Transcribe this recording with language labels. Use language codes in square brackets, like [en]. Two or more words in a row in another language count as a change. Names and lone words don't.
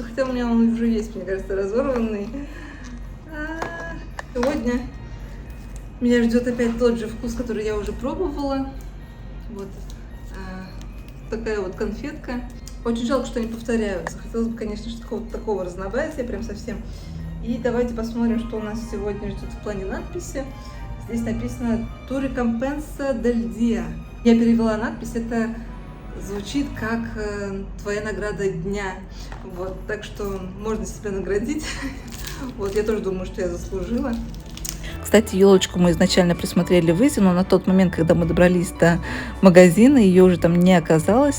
[ru] Хотя у меня он уже есть, мне кажется, разорванный. Сегодня меня ждет опять тот же вкус, который я уже пробовала. Вот такая вот конфетка. Очень жалко, что они повторяются. Хотелось бы, конечно, что-то такого разнообразия, прям совсем. И давайте посмотрим, что у нас сегодня ждет в плане надписи. Здесь написано [es] «Tu recompensa del día». [ru] Я перевела надпись, это звучит как «твоя награда дня». Вот, так что можно себя наградить. Вот, я тоже думаю, что я заслужила. Кстати, елочку мы изначально присмотрели в Изи, но на тот момент, когда мы добрались до магазина, ее уже там не оказалось.